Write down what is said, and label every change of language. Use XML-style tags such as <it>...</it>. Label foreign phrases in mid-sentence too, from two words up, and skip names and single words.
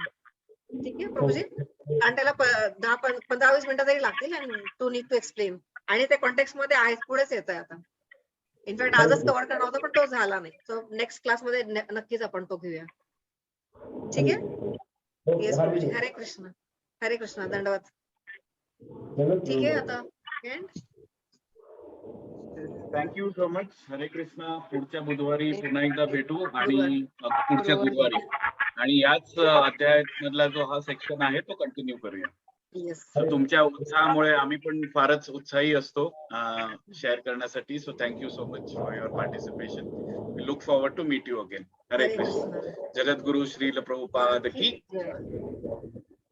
<mr>ठीक आहे प्रभूजी? आणि त्याला 15-20 मिनिटं तरी लागतील आणि</mr> <en>to need to explain.</en> <mr>आणि ते कॉन्टेक्स्ट मध्ये आहे, पुढेच येत आहे आता. इनफॅक्ट आजच कव्हर करणार होता पण तो झाला नाही.</mr> <en>So next class</en> <mr>मध्ये नक्कीच आपण तो घेऊया. ठीक आहे? येस प्रभूजी. हरे कृष्ण. हरे कृष्ण. दंडवत. ठीक आहे आता end?</mr> <en>Thank you so much.</en> <mr>हरे कृष्णा. पुढच्या बुधवारी पुन्हा एकदा भेटू आणि पुढच्या गुरुवारी आणि याच अध्यायामधला जो हा सेक्शन आहे तो कंटिन्यू करूया. येस. So, तुमच्या उत्साहामुळे आम्ही पण फारच उत्साही असतो शेअर करण्यासाठी.</mr> <en>So thank you so much for your participation. We look forward to meet you again.</en> <mr>हरे कृष्ण. जगद्गुरु श्रील प्रभुपाद की जय.</mr>